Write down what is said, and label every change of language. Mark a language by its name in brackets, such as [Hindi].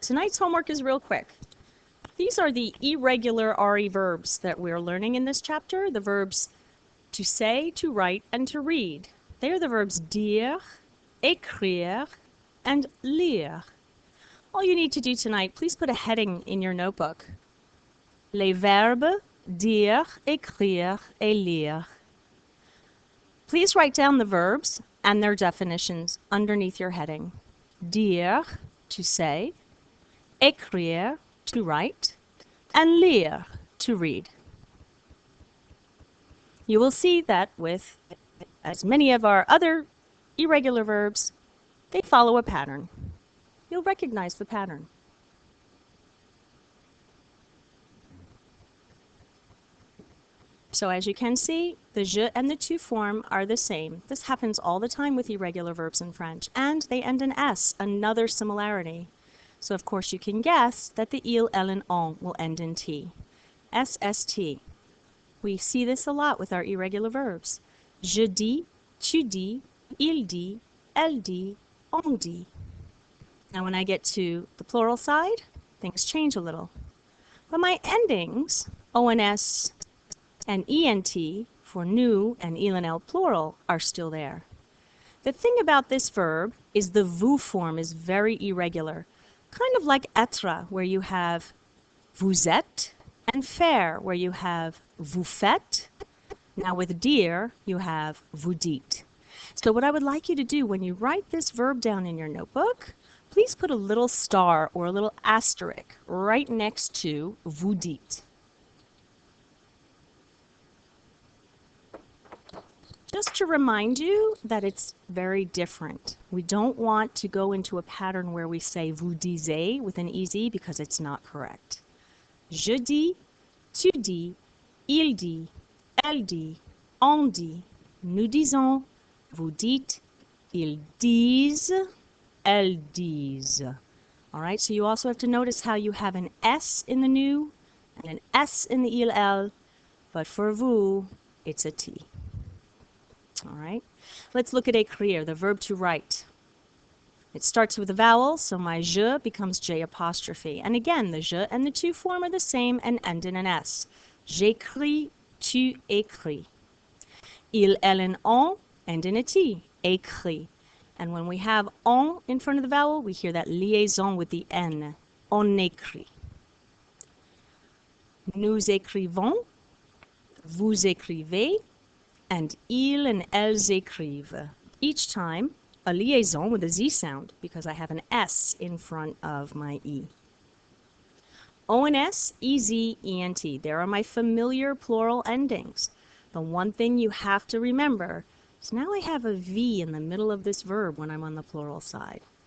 [English] Tonight's homework is real quick. These are the irregular RE verbs that we're learning in this chapter, the verbs to say, to write, and to read. They are the verbs dire, écrire, and lire. All you need to do tonight, please put a heading in your notebook. [French] Les verbes dire, écrire, et lire. [English] Please write down the verbs and their definitions underneath your heading. Dire, to say, écrire, to write, and lire, to read. You will see that with as many of our other irregular verbs, they follow a pattern. You'll recognize the pattern. So as you can see, the je and the tu form are the same. This happens all the time with irregular verbs in French, and they end in s, another similarity. So of course you can guess that the il, elle, and on will end in t. SST. We see this a lot with our irregular verbs. [French] Je dis, tu dis, il dit, elle dit, on dit. [English] Now when I get to the plural side, things change a little. But my endings, ONS and ENT, for nous and il and elle plural, are still there. The thing about this verb is the vous form is very irregular, kind of like être, where you have vous êtes, and faire, where you have vous faites. Now with dire, you have vous dites. So what I would like you to do when you write this verb down in your notebook, please put a little star or a little asterisk right next to vous dites. Just to remind you that it's very different. We don't want to go into a pattern where we say vous disiez with an EZ because it's not correct. [French] Je dis, tu dis, il dit, elle dit, on dit, nous disons, vous dites, ils disent, elles disent. [English] All right, so you also have to notice how you have an S in the nous and an S in the il, elle, but for vous, it's a T. All right, let's look at écrire, the verb to write. It starts with a vowel, so my je becomes J apostrophe. And again, the je and the tu form are the same and end in an S. [French] J'écris, tu écris. Il, elle, and on [English] end in a T, [French] écrit. [English] And when we have on in front of the vowel, we hear that liaison with the N. [French] On écrit. Nous écrivons, vous écrivez, [English] and [French] ils and elles écrivent. [English] Each time, a liaison with a Z sound because I have an S in front of my E. ONS, EZ, ENT. There are my familiar plural endings. The one thing you have to remember is now I have a V in the middle of this verb when I'm on the plural side.